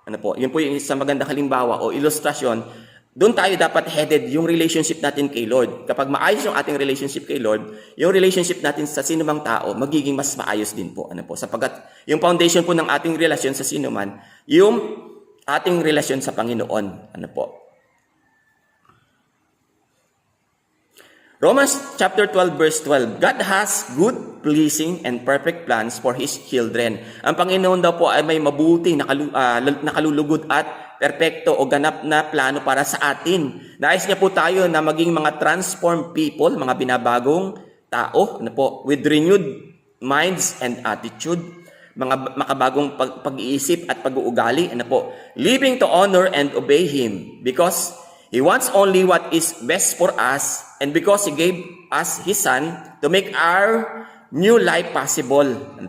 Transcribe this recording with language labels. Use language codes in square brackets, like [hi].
[tl] Yun po yung isang magandang halimbawa o ilustrasyon. Doon tayo dapat headed yung relationship natin kay Lord. Kapag maayos yung ating relationship kay Lord, yung relationship natin sa sinumang tao, magiging mas maayos din po. Sapagkat yung foundation po ng ating relasyon sa sinuman, yung ating relasyon sa Panginoon. [en] Romans chapter 12 verse 12, God has good, pleasing, and perfect plans for His children. [tl] Ang Panginoon daw po ay may mabuti, nakalulugod at perpekto o ganap na plano para sa atin. Nais niya po tayo na maging mga transformed people, mga binabagong tao, [en] with renewed minds and attitude, [tl] mga makabagong pag-iisip at pag-uugali, [en] living to honor and obey Him because He wants only what is best for us, and because He gave us His Son to make our new life possible.